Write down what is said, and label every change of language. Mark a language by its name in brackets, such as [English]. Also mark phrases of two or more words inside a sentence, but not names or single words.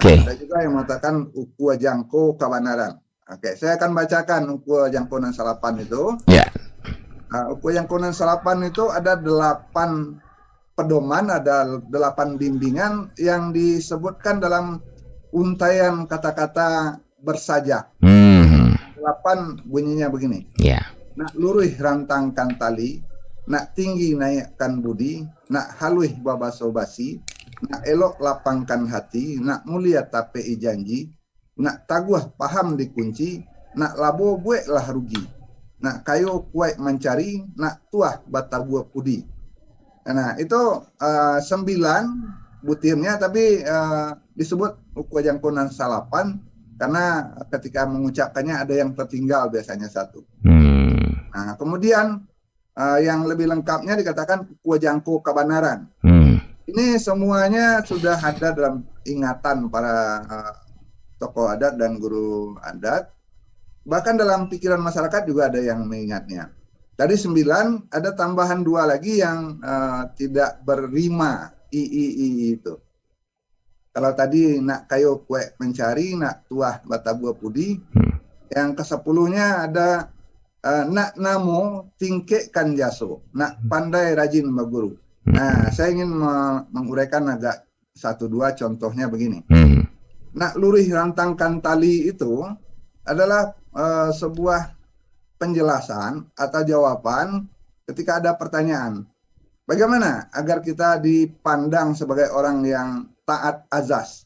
[Indonesian] Ada juga yang mengatakan Ukua Jangko Kabanaran. Saya akan bacakan Ukua Jangko Nan Salapan itu. Ya. Ukua Jangko Nan Salapan itu ada 8 pedoman, ada 8 bimbingan yang disebutkan dalam untaian kata-kata bersajak. 8 bunyinya begini. Ya. [Minangkabau] Nak luruh rantangkan tali, nak tinggi naikkan budi, nak haluih babaso basi, nak elok lapangkan hati, nak mulia tape janji, nak taguh paham dikunci, nak labo buek lah rugi, nak kayo kuat mencari, nak tuah batabuah pudi. [Indonesian] Nah, itu 9 butirnya, tapi disebut Ukua Jangko Nan Salapan karena ketika mengucapkannya ada yang tertinggal, biasanya 1. Nah, kemudian yang lebih lengkapnya dikatakan Ukua Jangko Kabanaran. Ini semuanya sudah ada dalam ingatan para tokoh adat dan guru adat. Bahkan dalam pikiran masyarakat juga ada yang mengingatnya. Tadi 9, ada tambahan 2 lagi yang tidak berrima, i itu. Kalau tadi [Minangkabau] nak kayo kue mencari, nak tuah batabuah pudi. [Indonesian] Yang ke-10-nya ada [Minangkabau] nak namo tingkekkan jaso, nak pandai rajin baguru. [Indonesian] Nah, saya ingin menguraikan agak satu dua contohnya begini. Hmm. Nak lurih rantangkan tali itu adalah sebuah penjelasan atau jawaban ketika ada pertanyaan. Bagaimana agar kita dipandang sebagai orang yang taat azas?